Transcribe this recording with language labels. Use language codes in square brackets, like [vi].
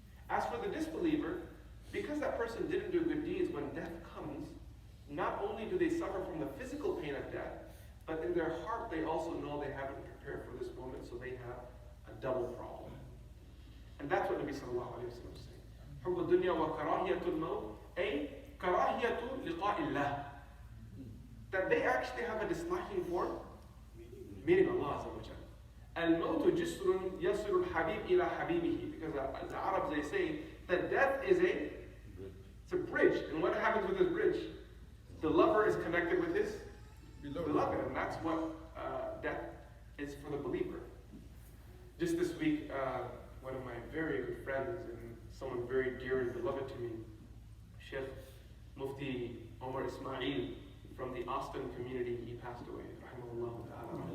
[en] As for the disbeliever, because that person didn't do good deeds, when death comes, not only do they suffer from the physical pain of death, but in their heart they also know they haven't prepared for this moment, so they have a double problem. And that's what Nabi sallallahu alayhi wa sallam is saying. [ar] حب الدنيا وكراهية الموت أي كراهية لقاء الله. [en] That they actually have a disliking for meeting Allah Azza wa Jalla. [ar] الموت جسر يصل الحبيب إلى حبيبه. [en] Because the Arabs, they say that death is it's a bridge. And what happens with this bridge? The lover is connected with his beloved. And that's what death is for the believer. Just this week, one of my very good friends and someone very dear and beloved to me, Sheikh Mufti Ismail from the Austin community, he passed away. Rahimahullah ta'ala.